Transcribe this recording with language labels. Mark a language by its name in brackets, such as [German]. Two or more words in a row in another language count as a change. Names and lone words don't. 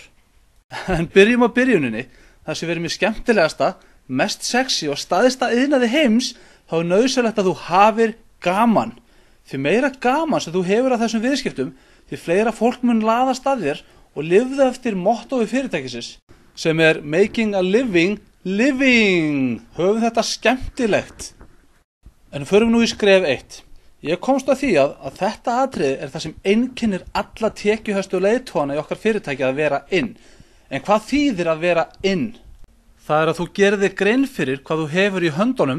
[Icelandic] En byrjum á byrjuninni, það sem verið mér skemmtilegasta, mest sexy og staðista iðnaði heims, þá er nauðsynlegt að þú hafir gaman. Því meira gaman sem þú hefur af þessum viðskiptum, því fleira fólk mun laðast að þér og lifða eftir mottói fyrirtækisins, sem er [English] making a living, living. [Icelandic] Höfum þetta skemmtilegt. En förum nú í skref 1. Ég komst að því að þetta atriði er það sem einkennir alla tekjuhæstu leiðtogana í okkar fyrirtæki að vera inn. En hvað þýðir að vera inn? Það er að þú gerir þér grein fyrir hvað þú hefur í höndunum.